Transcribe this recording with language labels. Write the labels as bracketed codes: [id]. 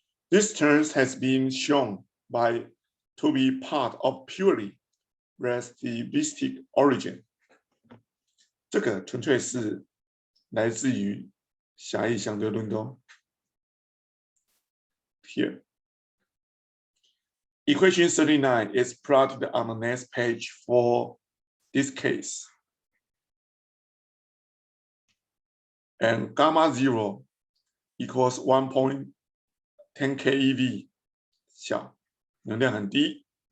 [en] This term has been shown to be part of purely relativistic origin. [zh] 这个纯粹是来自于狭义相对论的。 [en] Here. Equation 39 is plotted on the next page for this case. And gamma 0 equals 1.10 keV, [zh] 小，能量很低。